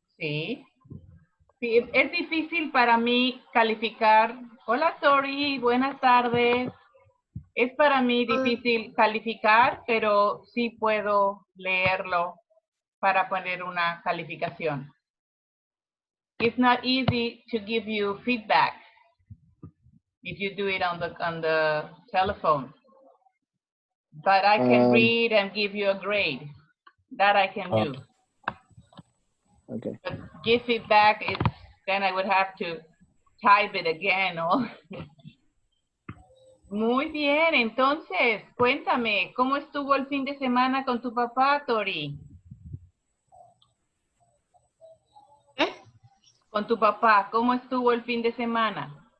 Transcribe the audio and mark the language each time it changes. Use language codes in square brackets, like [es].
[es] Sí. Sí, es difícil para mí calificar. Hola, Tori, buenas tardes. Es para mí difícil calificar, pero sí puedo leerlo para poner una calificación. [en] It's not easy to give you feedback if you do it on the telephone. But I can read and give you a grade. That I can do. Okay. But give feedback, then I would have to type it again. [es] Muy bien, entonces, cuéntame, ¿cómo estuvo el fin de semana con tu papá, Tori? Con tu papá, ¿cómo estuvo el fin de semana?